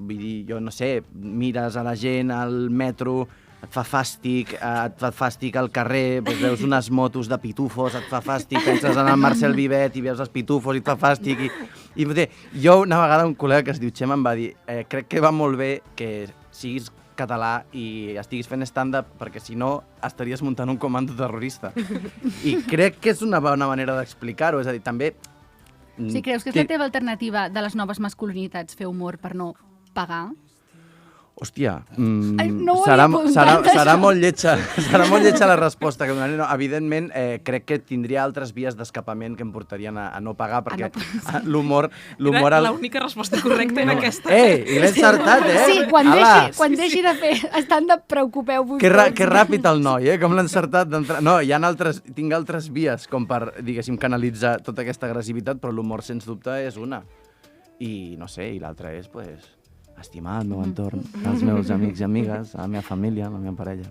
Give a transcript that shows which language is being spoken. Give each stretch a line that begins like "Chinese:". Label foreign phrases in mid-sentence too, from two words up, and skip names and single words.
Catalan: Vull dir, jo no sé, mires a la gent al metro, et fa fàstic al carrer, doncs veus unes motos de pitufos, et fa fàstic, penses en el Marcel Vivet i veus els pitufos i et fa fàstic. I jo una vegada un col·lega que es diu Xema em va dir crec que va molt bé que siguis català i estiguis fent stand-up perquè si no estaries muntant un comando terrorista. I crec que és una bona manera d'explicar-ho, és a dir, també... Si creus que és la teva alternativa de les noves masculinitats, fer humor per no pagar? Hòstia, no ho serà havia apuntat, serà molt lletja la resposta que donaré. No, evidentment, crec que tindria altres vies d'escapament que em portarien a no pagar, perquè l'humor... Era l'única resposta correcta en aquesta. I l'he encertat, Sí, quan deixi de fer stand-up, preocupeu-vos. Que ràpid el noi, com l'ha encertat d'entrar. No, tinc altres vies com per, diguéssim, canalitzar tota aquesta agressivitat, però l'humor, sens dubte, és una. I, no sé, i l'altra és, pues... estimar el meu entorn, els meus amics i amigues, la meva família, la meva parella.